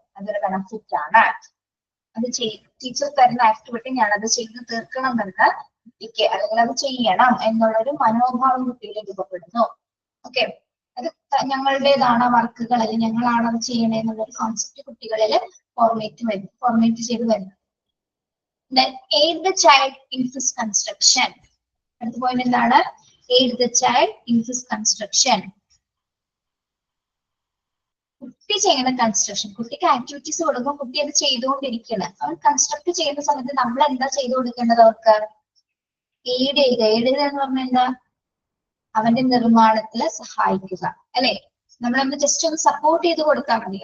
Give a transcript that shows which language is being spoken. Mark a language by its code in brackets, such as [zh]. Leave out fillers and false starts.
[ml] അതൊരു ബെനഫിറ്റ് ആണ്. അത് ടീച്ചർ തരുന്ന ആക്ടിവിറ്റി ഞാനത് ചെയ്ത് തീർക്കണമെന്ന് കുട്ടിക്ക് അല്ലെങ്കിൽ അത് ചെയ്യണം എന്നുള്ളൊരു മനോഭാവം കുട്ടിയിൽ രൂപപ്പെടുന്നു. ഓക്കെ, അത് ഞങ്ങളുടേതാണ് വർക്കുകൾ അല്ലെങ്കിൽ ഞങ്ങളാണ് അത് ചെയ്യണേ എന്നുള്ളൊരു കോൺസെപ്റ്റ് കുട്ടികളിൽ ഫോർമേറ്റ് ചെയ്ത് വരുന്നു. [en] Then aid the child in his construction. [ml] അടുത്ത പോയിന്റ് എന്താണ്? [en] Aid the child in his construction. [ml] കുട്ടി ചെയ്യുന്ന കൺസ്ട്രക്ഷൻ, കുട്ടിക്ക് ആക്ടിവിറ്റീസ് കൊടുക്കുമ്പോൾ കുട്ടി അത് ചെയ്തുകൊണ്ടിരിക്കണം. അവൻ കൺസ്ട്രക്ട് ചെയ്യുന്ന സമയത്ത് നമ്മൾ എന്താ ചെയ്തു കൊടുക്കേണ്ടത്? അവർക്ക് എയ്ഡ് ചെയ്യുക. എയ്ഡ് ചെയ്യുക എന്ന് പറഞ്ഞാൽ എന്താ? അവന്റെ നിർമ്മാണത്തിൽ സഹായിക്കുക അല്ലെ? നമ്മളൊന്ന് ജസ്റ്റ് ഒന്ന് സപ്പോർട്ട് ചെയ്ത് കൊടുത്താൽ മതി.